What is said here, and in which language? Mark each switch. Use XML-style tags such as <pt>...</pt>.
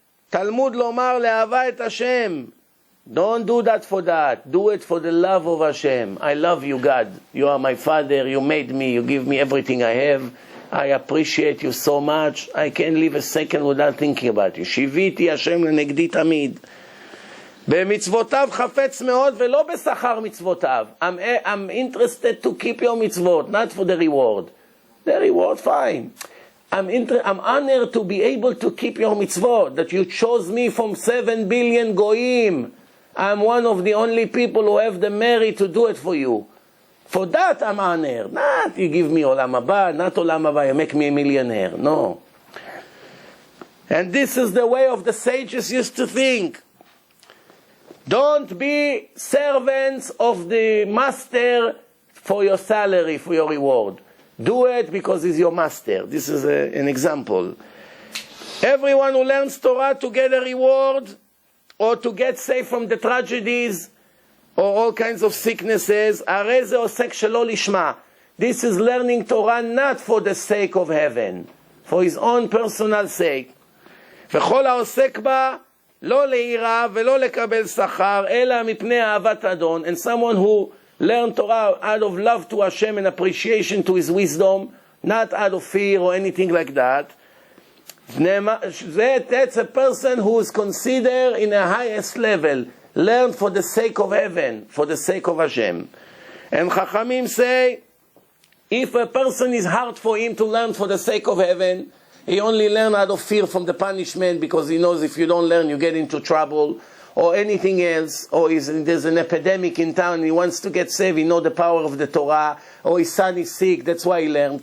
<he>Talmud lomar le'ava et Hashem.</he> <en>Don't do that for that. Do it for the love of Hashem. I love you, God. You are my Father. You made me. You give me everything I have. I appreciate you so much. I can't live a second without thinking about you.</en> <he>Shiviti Hashem lenegdi tamid. במצוותיו חפץ מאוד ולא בשכר מצוותיו.</he> <en>I'm interested to keep your mitzvot, not for the reward. The reward, fine. I'm honored to be able to keep your mitzvot, that you chose me from 7 billion goyim. I'm one of the only people who have the merit to do it for you. For that I'm honored. Not you give me olam haba, not olam haba, you make me a millionaire. No. And this is the way of the sages used to think. Don't be servants of the master for your salary, for your reward. Do it because he's your master. This is an example. Everyone who learns Torah to get a reward or to get safe from the tragedies or all kinds of sicknesses,</en> <he>הרי זה עוסק שלא לשמה.</he> <en>This is learning Torah not for the sake of heaven, for his own personal sake.</en> <he>וכל העוסק בה לא ליראה ולא לקבל שכר, אלא מפני אהבת אדון.</he> <en>And someone who learn Torah out of love to Hashem and appreciation to His wisdom, not out of fear or anything like that. That's a person who is considered in the highest level. Learn for the sake of heaven, for the sake of Hashem. And Chachamim say, if a person is hard for him to learn for the sake of heaven, he only learn out of fear from the punishment because he knows if you don't learn you get into trouble, or anything else, or there's an epidemic in town and he wants to get saved, he knows the power of the Torah, or his son is sick, that's why he learned.</en>